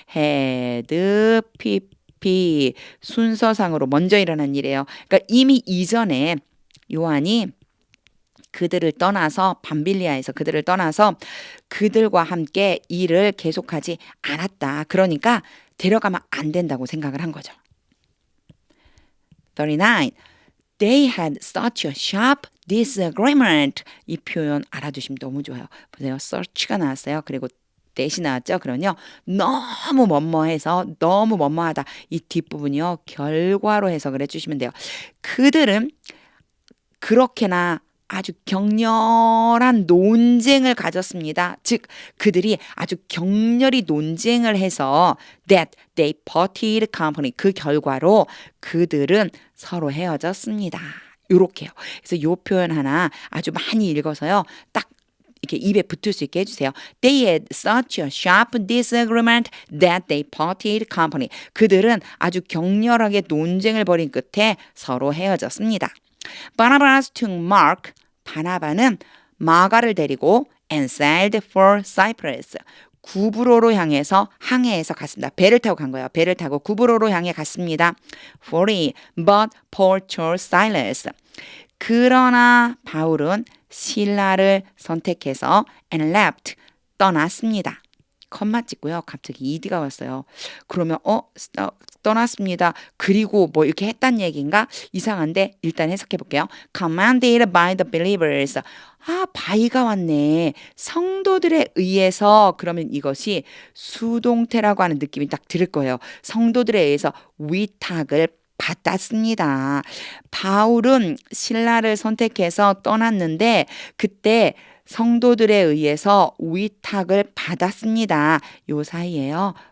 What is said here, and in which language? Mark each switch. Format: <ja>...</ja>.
<ko>had, pp 순서상으로 먼저 일어난 일이에요. 그러니까 이미 이전에 요한이 그들을 떠나서 밤빌리아에서 그들을 떠나서 그들과 함께 일을 계속하지 않았다. 그러니까 데려가면 안 된다고 생각을 한 거죠. 39.</ko> <en>They had such a sharp disagreement.</en> <ko>이 표현 알아두시면 너무 좋아요. 보세요. search가 나왔어요. 그리고 that이 나왔죠. 그러면요. 너무 뭐뭐해서 너무 뭐뭐하다. 이 뒷부분이요. 결과로 해석을 해주시면 돼요. 그들은 그렇게나 아주 격렬한 논쟁을 가졌습니다. 즉 그들이 아주 격렬히 논쟁을 해서</ko> <en>that they parted company</en> <ko>그 결과로 그들은 서로 헤어졌습니다. 요렇게요. 그래서 요 표현 하나 아주 많이 읽어서요. 딱 이렇게 입에 붙을 수 있게 해주세요.</ko> <en>They had such a sharp disagreement that they parted company.</en> <ko>그들은 아주 격렬하게 논쟁을 벌인 끝에 서로 헤어졌습니다.</ko> <en>Barnabas took Mark.</en> <ko>바나바는 마가를 데리고</ko> <en>and sailed for Cyprus.</en> <ko>구브로로 향해서 항해해서 갔습니다. 배를 타고 간 거예요. 배를 타고 구브로로 향해 갔습니다.</ko> <en>40. But Paul chose Silas.</en> <ko>그러나 바울은 실라를 선택해서</ko> <en>and left.</en> <ko>떠났습니다. 컴마 찍고요. 갑자기 ED가 왔어요. 그러면 떠났습니다. 그리고 뭐 이렇게 했단 얘기인가? 이상한데 일단 해석해 볼게요.</ko> <en>Commanded by the believers.</en> <ko>아, by가 왔네. 성도들에 의해서 그러면 이것이 수동태라고 하는 느낌이 딱 들을 거예요. 성도들에 의해서 위탁을 받았습니다. 바울은 신라를 선택해서 떠났는데 그때 성도들에 의해서 위탁을 받았습니다. 요 사이에요.</ko>